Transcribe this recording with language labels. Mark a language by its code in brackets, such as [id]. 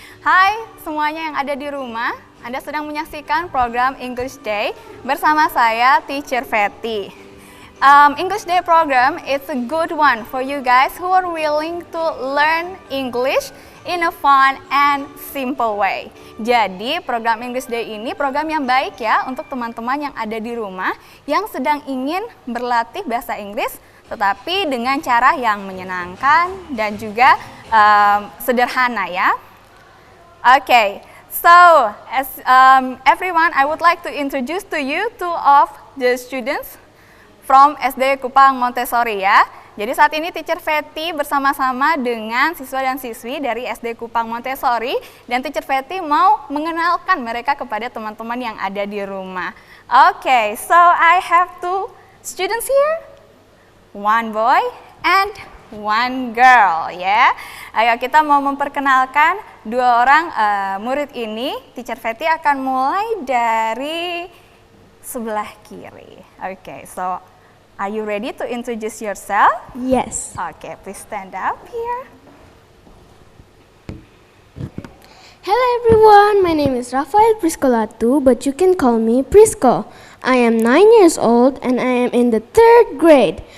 [id] Hai semuanya yang ada di rumah, Anda sedang menyaksikan program English Day bersama saya, Teacher Fetty. [en] English Day program is a good one for you guys who are willing to learn English in a fun and simple way. [id] Jadi program English Day ini program yang baik ya untuk teman-teman yang ada di rumah yang sedang ingin berlatih bahasa Inggris tetapi dengan cara yang menyenangkan dan juga sederhana ya. [en] Okay, so as everyone, I would like to introduce to you two of the students from SD Kupang Montessori ya. [id] Jadi saat ini Teacher Fetty bersama-sama dengan siswa dan siswi dari SD Kupang Montessori dan Teacher Fetty mau mengenalkan mereka kepada teman-teman yang ada di rumah. [en] Okay, so I have two students here, one boy and one girl ya. [id] Ayo kita mau memperkenalkan dua orang murid ini. Teacher Fetty akan mulai dari sebelah kiri. [en] Okay, so are you ready to introduce yourself? Yes. Okay, please stand up here. Hello everyone, my name is Rafael Priscolatu, but you can call me Prisco. I am 9 years old and I am in the 3rd grade.